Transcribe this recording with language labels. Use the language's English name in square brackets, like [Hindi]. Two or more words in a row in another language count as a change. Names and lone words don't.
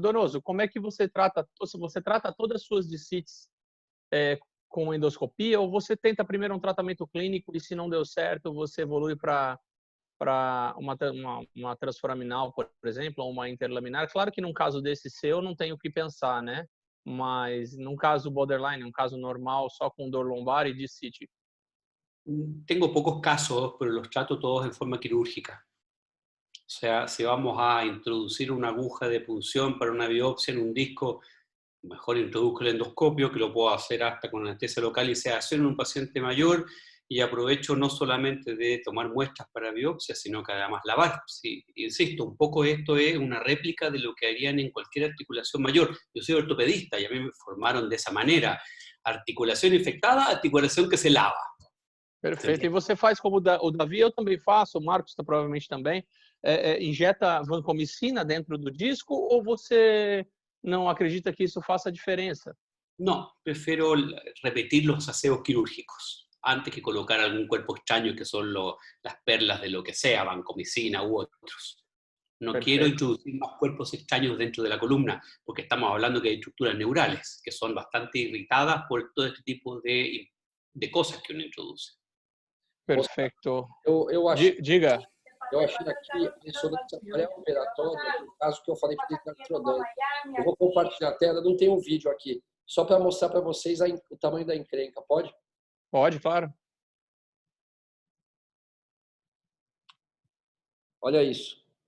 [Portuguese] Donoso, como é que você trata todas as suas DCITs com endoscopia, ou você tenta primeiro um tratamento clínico e se não deu certo, você evolui para uma transforaminal, por exemplo, ou uma interlaminar? Claro que num caso desse seu não tem o que pensar, né? Mas num caso borderline, um caso normal, só com dor lombar e DCIT. [Spanish] Tengo pocos casos, pero los trato todos en forma quirúrgica. O sea, si vamos a introducir una aguja de punción para una biopsia en un disco, mejor introduzco el endoscopio, que lo puedo hacer hasta con anestesia local y sedación en un paciente mayor, y aprovecho no solamente de tomar muestras para biopsia, sino que además lavar. Sí, insisto, un poco esto es una réplica de lo que harían en cualquier articulación mayor. Yo soy ortopedista y a mí me formaron de esa manera. Articulación infectada, articulación que se lava. [Portuguese] Perfeito. E você faz como o Davi, eu também faço, o Marcos provavelmente também, injeta vancomicina dentro do disco, ou você não acredita que isso faça diferença? [Spanish] No, prefiero repetir los aseos quirúrgicos antes que colocar algún cuerpo extraño que son las perlas de lo que sea, vancomicina u otros. No Perfecto. quiero introducir más cuerpos extraños dentro de la columna, porque estamos hablando que hay estructuras neurales que son bastante irritadas por todo este tipo de de cosas que uno introduce. [Portuguese] Perfeito. Eu achei, Diga. eu achei aqui a ressonância pré-operatória, no caso que eu falei para da artrodese. Eu vou compartilhar a tela, não tem um vídeo aqui, só para mostrar para vocês o tamanho da encrenca, pode? Pode, claro. Olha isso.